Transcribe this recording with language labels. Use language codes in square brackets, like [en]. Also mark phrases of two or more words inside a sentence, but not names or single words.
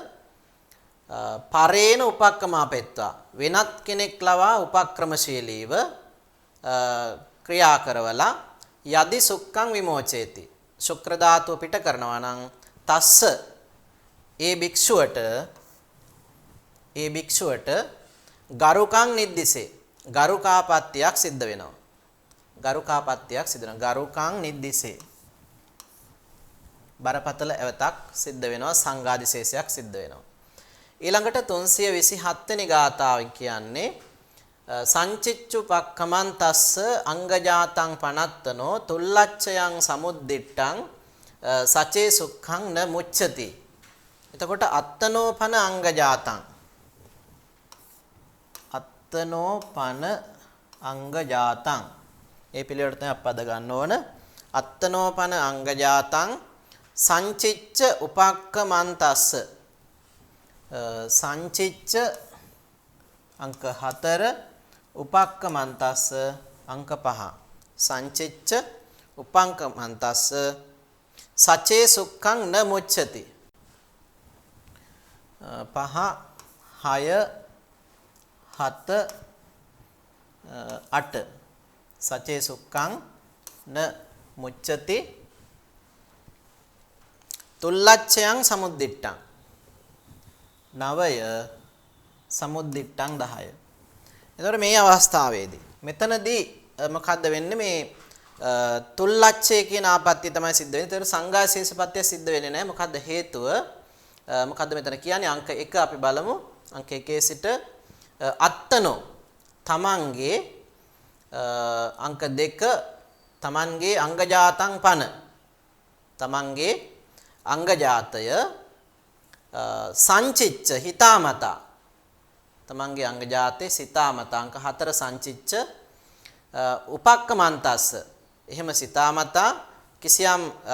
[pi] පරේන උපක්‍රමාපෙත්වා [si] වෙනත් කෙනෙක් ලවා උපක්‍රමශීලීව ක්‍රියා කරවලා [pi] යදි සුක්ඛං විමෝචේති [si] ශුක්‍ර ධාතුව පිට කරනවා නම් තස්ස ඒ භික්ෂුවට [pi] ගරුකං නිද්දිසේ [si] ගරුකාපත්තියක් සිද්ධ වෙනවා [pi] ගරුකං නිද්දිසේ [si] බරපතල ඇවතක් සිද්ධ වෙනවා සංඝාදිශේෂයක් සිද්ධ වෙනවා ඊළඟට 327 වෙනි ගාථාව කියන්නේ [pi] සංචිච්චුපක්ඛමං තස්ස අංගජාතං පනත්තනෝ තුල්ලච්ඡයන් සමුද්දිට්ඨං සචේ සුඛං න මුච්ඡති [si] එතකොට [pi] අත්තනෝ පන අංගජාතං [si] ඒ පිළිවෙලට තමයි අප්පද ගන්න ඕන [pi] අත්තනෝ පන අංගජාතං සංචිච්ච උපක්ඛමන්තස්ස සංචිච්ච අංක 4 උපක්ඛමන්තස්ස අංක 5 සංචිච්ච උපක්ඛමන්තස්ස සචේ සුඛං න මුච්ඡති [si] 5 6 7 8 [pi] සචේ සුක්ඛං න මුච්ඡති තුල්ලච්ඡයන් සමුද්දිට්ඨං [si] 9 සමුද්දිට්ඨං 10 එතකොට මේ අවස්ථාවේදී මෙතනදී මොකද්ද වෙන්නේ මේ තුල්ලච්ඡය කියන ආපත්‍ය තමයි සිද්ධ වෙන්නේ. ඒතර සංඝාශේෂපත්‍ය සිද්ධ වෙන්නේ නැහැ. මොකද්ද හේතුව? මොකද්ද මෙතන කියන්නේ අංක 1 අපි බලමු. අංක 1 සිට අත්තනෝ තමන්ගේ අංක 2 තමන්ගේ [pi] අංගජාතං පන [si] තමන්ගේ අංගජාතය සංචිච්ච හිතාමතා තමන්ගේ අංගජාතේ සිතාමතා අංක 4 [pi] සංචිච්ච උපක්ඛමන්තස්ස [si] එහෙම සිතාමතා කිසියම්